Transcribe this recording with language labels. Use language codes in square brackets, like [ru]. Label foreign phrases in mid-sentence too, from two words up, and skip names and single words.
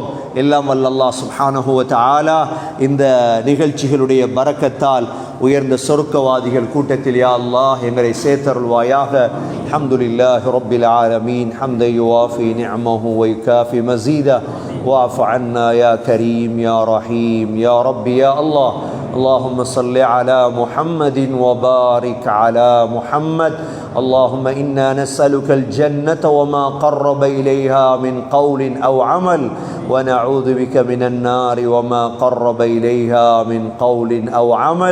[ta] எல்லாம் வல்ல [ar] الله سبحانه و تعالى [ta] இந்த நிகழ்ச்சிகளுடைய பரக்கத்தால் உயர்ந்த சொர்க்கவாதிகள் கூட்டத்தில் [ar] يا الله [ta] எங்களை சேர்த்தருள்வாயாக. [ar] الحمد لله رب العالمين حمدا يوافي نعمه و يكافئ مزيده واعف عنا يا كريم يا رحيم يا ربي يا الله. اللهم صل على محمد وبارك على محمد. اللهم إنا نسألك الجنة وما قرب إليها من قول أو عمل، ونعوذ بك من النار وما قرب إليها من قول أو عمل.